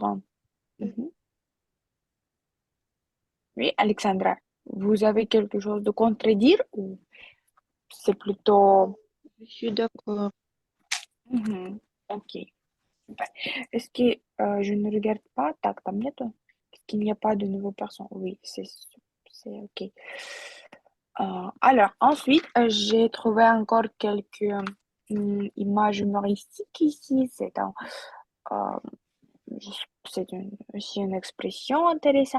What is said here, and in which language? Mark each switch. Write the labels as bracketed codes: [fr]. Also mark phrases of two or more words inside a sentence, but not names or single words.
[fr] Mhm. Oui, Alexandra, vous avez quelque chose de contredire ou c'est plutôt... Je suis d'accord. Mhm. Ok, super. Est-ce que je ne regarde pas? [ru] Так, там нету? [fr] Est-ce qu'il n'y a pas de nouvelles personnes? Oui, c'est ok. Alors, ensuite, j'ai trouvé encore quelques images humoristiques ici. Euh, aussi une expression intéressante.